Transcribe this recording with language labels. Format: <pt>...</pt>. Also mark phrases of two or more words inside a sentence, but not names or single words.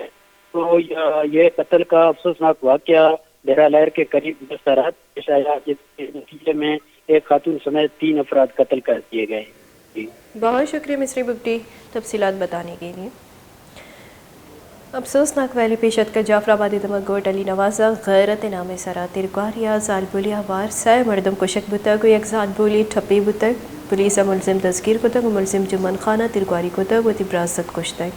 <ur>تو یہ قتل کا افسوسناک واقعہ ڈیرہ لائر کے قریب گزشتہ رات پیش آیا، جس کے نتیجے میں ایک خاتون سمیت 3 افراد قتل کر دیے گئے۔ جی بہت شکریہ مصری بگٹی تفصیلات بتانے کے لیے۔</ur> <bal>افسوسناک ویلی پیشت کا جعفر آبادی دمک گوٹ علی نوازہ غیرت نام سرا ترگواریا زال بولیا وار سائے مردم کشک بتگ و یک زال بولی ٹھپی بتگ، پولیس ملزم دستگیر کتگ و ملزم جمن خانہ ترگواری کتگ و تی براست کشتگ۔</bal>